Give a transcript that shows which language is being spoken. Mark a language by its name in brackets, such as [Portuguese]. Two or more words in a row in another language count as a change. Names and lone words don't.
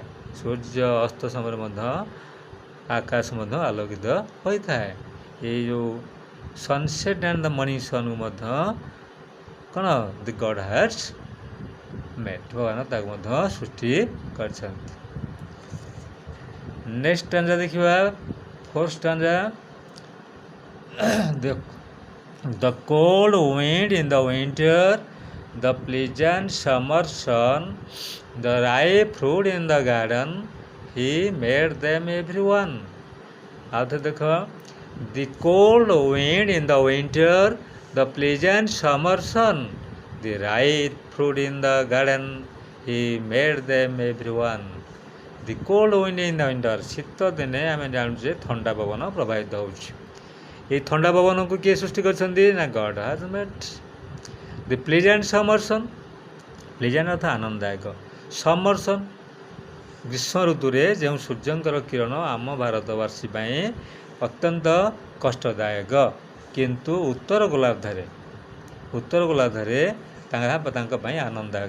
[Odia] ସୂର୍ଯ୍ୟ ଅସ୍ତ ସମୟରେ ମଧ୍ୟ ଆକାଶ ମଧ୍ୟ ଆଲୋକିତ ହୋଇଥାଏ। ଏଇ ଯେଉଁ [English] sunset and the morning [Odia] ସନ୍କୁ ମଧ୍ୟ କ'ଣ? [English] the God has made, [Odia] ଭଗବାନ ତାକୁ ମଧ୍ୟ ସୃଷ୍ଟି କରିଛନ୍ତି। [English] next stanza ଦେଖିବା, fourth stanza. The cold wind in the winter, the pleasant summer sun, the ripe fruit in the garden, he made them everyone. [Odia] ଆଉ ଥରେ ଦେଖ, [English] the cold wind in the winter, the pleasant summer sun, the ripe fruit in the garden, he made them everyone. The cold wind in the winter, [Odia] ଶୀତ ଦିନେ ଆମେ ଜାଣୁଛେ ଥଣ୍ଡା ପବନ ପ୍ରବାହିତ ହେଉଛି। এই ଥଣ୍ଡା ପବନକୁ କିଏ ସୃଷ୍ଟି କରିଛନ୍ତି? ନା [English] God has made. the pleasant summer sun, [Odia] ପ୍ଲିଜେଣ୍ଟ ଅର୍ଥ ଆନନ୍ଦଦାୟକ, [English] summer sun [Odia] ଗ୍ରୀଷ୍ମ ଋତୁରେ ଯେଉଁ ସୂର୍ଯ୍ୟଙ୍କର କିରଣ ଆମ ଭାରତବାସୀ ପାଇଁ ଅତ୍ୟନ୍ତ କଷ୍ଟଦାୟକ, କିନ୍ତୁ ଉତ୍ତର ଗୋଲାର୍ଦ୍ଧରେ ତାଙ୍କ ପାଇଁ ଆନନ୍ଦଦାୟକ।